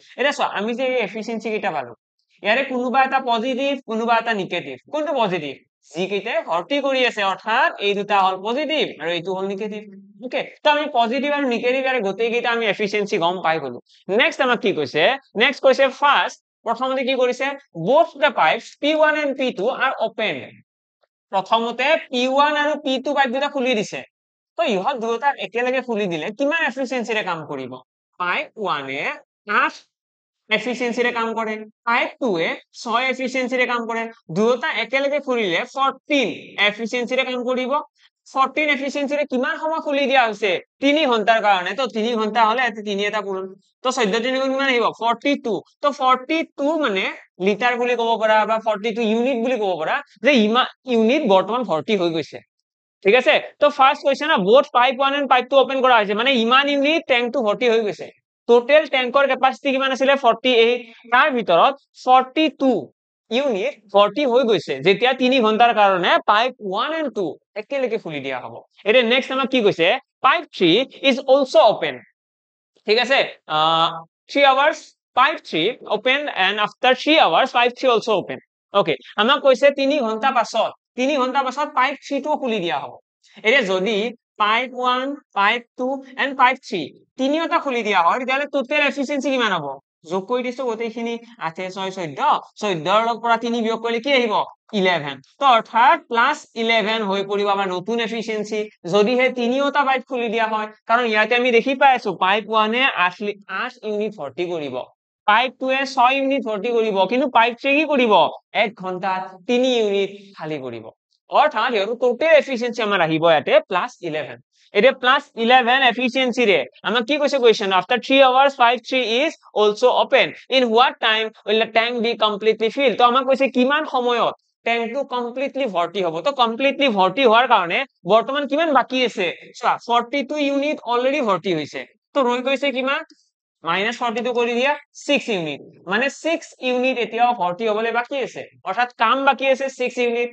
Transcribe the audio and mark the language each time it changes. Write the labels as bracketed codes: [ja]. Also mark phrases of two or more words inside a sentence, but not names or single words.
[as] এটা চোৱা, আমি যে এই এফিচিয়েন্সি কিটা পালো, ইয়াৰে কোনোবা এটা পজিটিভ কোনোবা এটা নিগেটিভ। কোনটো পজিটিভ, যিকেইটা ভৰ্তি কৰি আছে, অৰ্থাৎ এই দুটা হল পজিটিভ আৰু এইটো হল নিগেটিভ। ওকে, তো আমি পজিটিভ আৰু নিগেটিভ আৰু গোটেই কেইটা আমি এফিচিয়েন্সি গম পাই গলো। নেক্সট আমাক কি কৈছে, নেক্সট কৈছে ফাৰ্স্ট, প্ৰথমতে কি কৰিছে, [en] both the pipes P1 and P2 are open। [as] প্ৰথমতে P1 আৰু P2 পাইপ দুটা খুলি দিছে। তো ইহত দুটা একেলগে খুলি দিলে কিমান এফিচিয়েন্সিৰে কাম কৰিব, পাইপ 1 এ 8 এফিচিয়েন্সিৰে কাম কৰে, পাইপ 2 এ 6 এফিচিয়েন্সিৰে কাম কৰে। দুটা একেলগে খুলিলে 14 এফিচিয়েন্সিৰে কাম কৰিব। 14 এফিচিয়েন্সিৰে কিমান সময় খুলি দিয়া হৈছে, 3 ঘন্টাৰ কাৰণে। তো 3 ঘন্টা হলে এতে 3 এটা পূৰণ, তো 14 3 গুণ কিমান আহিব 42। তো 42 মানে লিটাৰ বুলি ক'ব পাৰা বা 42 ইউনিট বুলি ক'ব পাৰা, যে ইমান ইউনিট বৰ্তমান ভৰ্তি হৈ গৈছে। ঠিক আছে, তো ফার্স্ট কৈছে না [en] both pipe 1 and pipe 2 [as] ওপেন কৰা হৈছে, মানে ইমান ইউনিট ট্যাঙ্কটো ভৰ্তি হৈ গৈছে। টোটাল ট্যাঙ্কৰ ক্যাপাসিটি কিমান আছিল 48, তাৰ ভিতৰত 42 ইউনিট ভৰ্তি হৈ গৈছে যেতিয়া 3 ঘন্টাৰ কাৰণে পাইপ 1 and 2 একেলগে খুলি দিয়া হ'ব। এটা নেক্সট আমাক কি কৈছে, পাইপ 3 [en] is also open। [as] ঠিক আছে, [en] 3 hours pipe 3 open and after 3 hours pipe 3 also open। [as] ওকে, আমাক কৈছে 3 ঘন্টা পাছত, 3 ঘন্টা পাছত পাইপ 3 টো খুলি দিয়া হ'ব। এটা যদি পাইপ 1 পাইপ 2 and পাইপ 3 তিনিওটা খুলি দিয়া হয় তেতিয়াহলে টোটাল এফিচিয়েন্সি কিমান হ'ব, যোগ কৰি দিছো গোটেইখিনি, 8 6 14, 14 ৰ পৰা 3 বিয়োগ কৰিলে কি আহিব 11। তো অৰ্থাৎ +11 হৈ পৰিব আমাৰ নতুন এফিচিয়েন্সি যদিহে তিনিওটা পাইপ খুলি দিয়া হয়। কাৰণ ইয়াতে আমি দেখি পাই আছো পাইপ 1 এ 8 ইউনিট ভৰ্তি কৰিব, পাইপ 2 এ 6 ইউনিট ভৰ্তি কৰিব, কিন্তু পাইপ 3 কি কৰিব 1 ঘন্টাত 3 ইউনিট খালি কৰিব। অৰ্থাৎ ইয়াৰ টোটাল এফিচিয়েন্সি আমাৰ আহিব ইয়াতে +11। এটা +11 এফিচিয়েন্সি ৰে আমাক কি কৈছে কোৱেশ্চন, [en] after 3 hours pipe 3 is also open, in what time will the tank be completely filled. [as] তো আমাক কৈছে কিমান সময়ত ট্যাঙ্কটো কমপ্লিটলি ভৰ্তি হ'ব। তো কমপ্লিটলি ভৰ্তি হোৱাৰ কাৰণে বৰ্তমান কিমান বাকি আছে, চোৱা 42 ইউনিট অলৰেডি ভৰ্তি হৈছে, তো ৰৈ গৈছে কিমান -42 কৰি দিয়া 6 ইউনিট, মানে 6 ইউনিট এতিয়াও ভৰ্তি হ'বলৈ বাকি আছে, অৰ্থাৎ কাম বাকি আছে 6 ইউনিট।